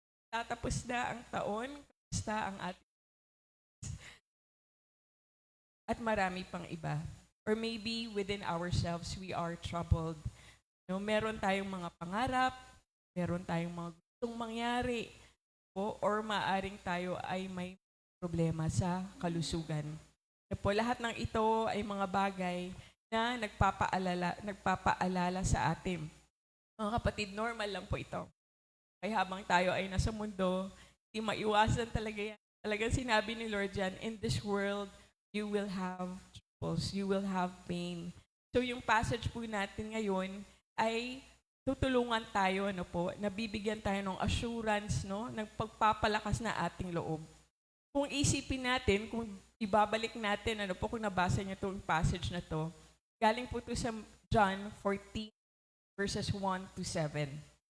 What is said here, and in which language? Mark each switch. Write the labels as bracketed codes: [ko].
[tl] Tatapos na ang taon, kamusta ang ating at marami pang iba. [en] Or maybe within ourselves, we are troubled. [tl] No, meron tayong mga pangarap, meron tayong mga gustong mangyari, or maaring tayo ay may problema sa kalusugan. Lahat ng ito ay mga bagay na nagpapaalala sa atin. Mga kapatid, normal lang po ito. Kaya habang tayo ay nasa mundo, hindi maiwasan talaga yan. Talagang sinabi ni Lord yan, [en] in this world, you will have troubles, you will have pain. [tl] So yung passage po natin ngayon ay tutulungan tayo, nabibigyan tayo ng assurance, ng pagpapalakas na ating loob. Kung isipin natin, kung ibabalik natin, kung nabasa niyo itong passage na to, galing po ito sa John 14, verses 1 to 7.